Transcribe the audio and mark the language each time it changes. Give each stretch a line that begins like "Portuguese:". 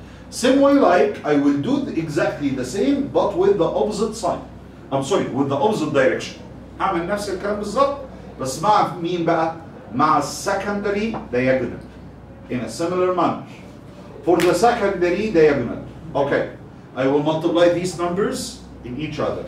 English: Same way like I will do exactly the same but with the opposite sign. I'm sorry, with the opposite direction.
Arabic: هعمل نفس الكلام بالظبط بس مع مين بقى؟ مع secondary diagonal.
English: In a similar manner. For the secondary diagonal. Okay. I will multiply these numbers in each other.